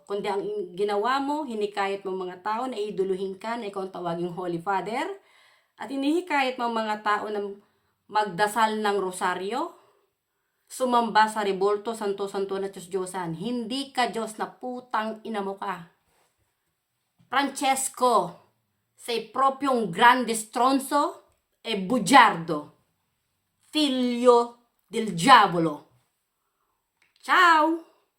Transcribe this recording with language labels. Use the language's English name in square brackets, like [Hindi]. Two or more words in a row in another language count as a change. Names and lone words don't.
[Filipino] Kundi ang ginawa mo, hinikayat mo mga tao na iduluhin ka na ikaw ang tawaging [English] Holy Father. [Filipino] At hinihikayat mo mga tao na magdasal ng rosaryo, sumamba sa Rebolto, Santo-Santo na Diyos-Diyosan. Hindi ka Diyos na putang ina mo ka. [Italian] Francesco, sei proprio un grande stronzo e bugiardo, figlio del diavolo. Ciao!